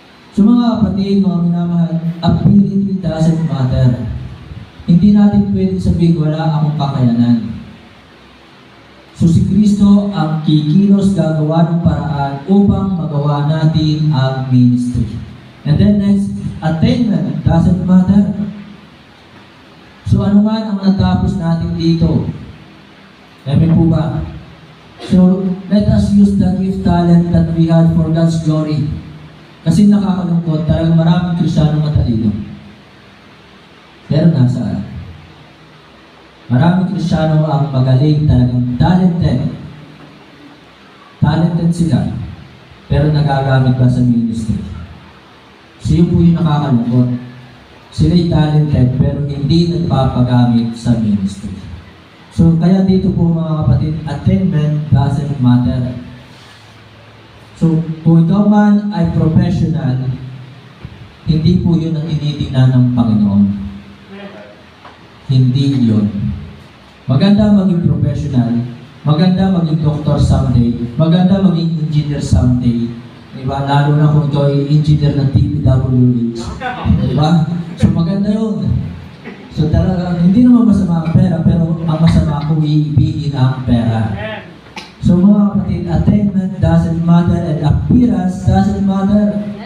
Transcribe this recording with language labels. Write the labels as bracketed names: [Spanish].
[Filipino] So mga kapatid, mga minamahal, [English] ability doesn't matter. [Filipino] Hindi natin pwede sabihin wala akong kakayanan. So si Kristo ang kikilos gagawa ng paraan upang magawa natin ang ministry. [English] And then next, attainment doesn't matter. [Filipino] So ano man ang natapos natin dito? Amen po ba? [English] So let us use the gift talent that we had for God's glory. [Filipino] Kasi nakakalungkot, talagang maraming Kristiyano matalino. Pero nasaan? Maraming Kristiyano ang magaling, talagang talented. Talented sila, pero nagagamit ba sa ministry? So yun po yung nakakalungkot. Sila'y talented, pero hindi nagpapagamit sa ministry. So kaya dito po mga kapatid, [English] attainment doesn't matter. [Filipino] So, kung ikaw man ay professional, hindi po yun ang tinitingnan ng Panginoon. Hindi yun. Maganda maging professional, maganda maging doctor someday, maganda maging engineer someday. Diba? Lalo na kung ikaw ay engineer ng DPWH. Diba? So, maganda yun. So, talaga, hindi naman masama ang pera, pero ang masama kung iibigin ang pera. [English] So [Filipino] mga kapatid, [English] attainment doesn't matter and appearance doesn't matter.